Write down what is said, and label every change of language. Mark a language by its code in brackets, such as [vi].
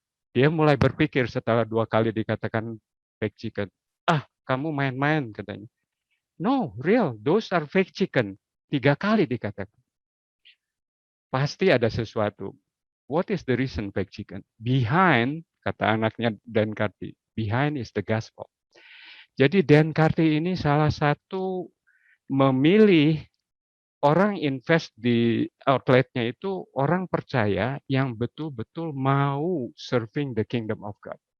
[id] Dia mulai berpikir setelah 2 kali dikatakan fake chicken. Ah, kamu main-main, katanya. [en] No, real, those are fake chicken. [id] 3 kali dikatakan. Pasti ada sesuatu. [en] What is the reason fake chicken? Behind, [id] kata anaknya [en] Dan Carty, behind is the gospel. [id] Jadi Dan Carty ini salah satu memilih orang invest di outletnya itu orang percaya yang betul-betul mau [en] serving the kingdom of God.